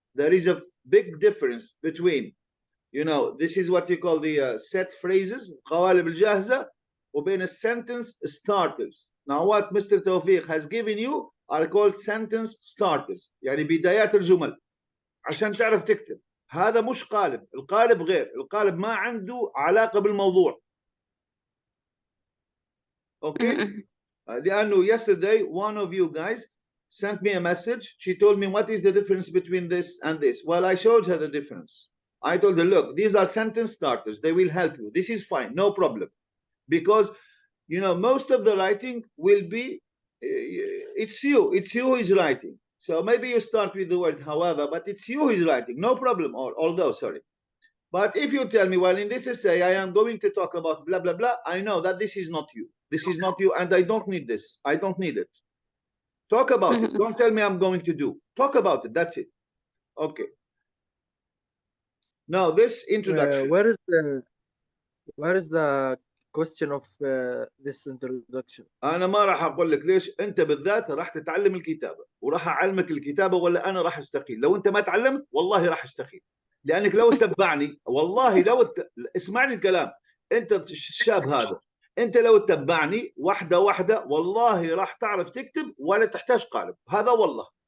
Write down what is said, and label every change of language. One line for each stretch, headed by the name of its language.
English: There is a big difference between, you know, this is what you call the set phrases,
Arabic: قوالب الجاهزة, وبين
English: sentence starters. Now what Mr. Tawfiq has given you are called sentence starters،
Arabic: يعني بدايات الجمل عشان تعرف تكتب. هذا مش قالب، القالب غير، القالب ما عنده علاقة بالموضوع.
English: Okay? لأنه yesterday one of you guys sent me a message. She told me, what is the difference between this and this? Well, I showed her the difference. I told her, look, these are sentence starters. They will help you. This is fine, no problem. Because, you know, most of the writing will be, it's you who is writing. So maybe you start with the word however, but it's you who is writing, no problem, or although, sorry. But if you tell me, well, in this essay, I am going to talk about blah, blah, blah, I know that this is not you. This is not you, and I don't need this. I don't need it. Talk about it. Don't tell me I'm going to do. Talk about it. That's it. Okay. Now, this introduction. Where is the question of this introduction?
Arabic: أنا ما راح أقول لك ليش. أنت بالذات راح تتعلم الكتابة وراح أعلمك الكتابة، ولا أنا راح أستقيل. لو أنت ما تعلمت والله راح أستقيل، لأنك لو تتبعني والله اسمعني الكلام. أنت الشاب هذا، أنت لو تتبعني واحدة واحدة والله راح تعرف تكتب ولا تحتاج قالب. هذا والله.